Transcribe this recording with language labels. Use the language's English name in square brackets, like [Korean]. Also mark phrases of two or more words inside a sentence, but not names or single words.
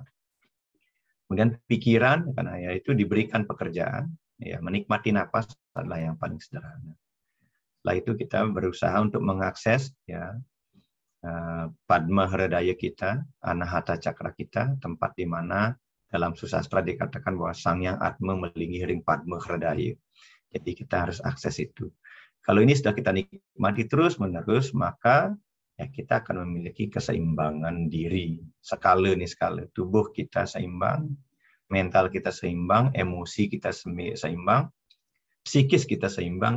[Indonesian] Kemudian pikiran, karena itu diberikan pekerjaan, ya menikmati napas adalah yang paling sederhana. Setelah itu kita berusaha untuk mengakses ya Padma Hridaya kita, Anahata Cakra kita, tempat di mana dalam susastra dikatakan bahwa Sang Yang Atma [Balinese] melinggi ring [Indonesian] Padma Hridaya. Jadi kita harus akses itu. Kalau ini sudah kita nikmati terus-menerus, maka ya kita akan memiliki keseimbangan diri. Skala tubuh kita seimbang, mental kita seimbang, emosi kita seimbang, psikis kita seimbang.